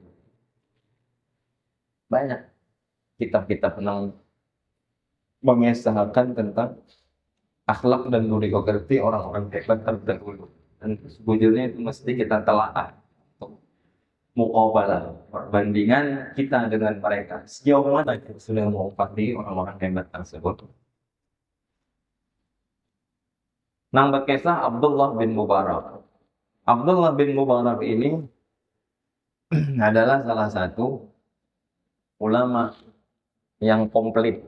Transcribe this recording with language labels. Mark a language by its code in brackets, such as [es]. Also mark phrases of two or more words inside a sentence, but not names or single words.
[id] Banyak kitab-kitab tentang mengisahkan tentang akhlak dan budi pekerti orang-orang hebat terdahulu. Dan sejujurnya itu mesti kita telaah untuk muqabalah, perbandingan kita dengan mereka. Sejauh mana kita sudah mengupati orang-orang hebat tersebut. Nang berkisah Abdullah bin Mubarak. Abdullah bin Mubarak ini adalah salah satu ulama yang komplit.